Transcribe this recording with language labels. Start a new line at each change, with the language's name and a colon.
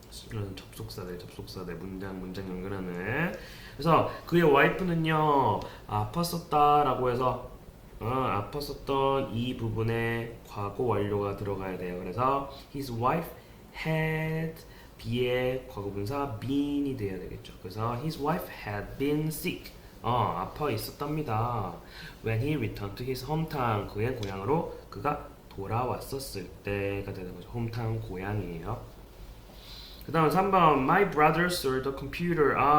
Korean: 이런 접속사들 문장 연결하는. 그래서 그의 와이프는요 아팠었다라고 해서 아팠었던 이 부분에 과거 완료가 들어가야 돼요.
English: 그래서 his wife had be의 과거분사 been이
Korean: 돼야 되겠죠.
English: 그래서 his wife had been sick.
Korean: 아파 있었답니다.
English: When he returned to his hometown.
Korean: 그의 고향으로 그가 돌아왔었을 때가 되는 거죠. hometown 고향이에요. 그 다음 3번
English: My brother sold the computer.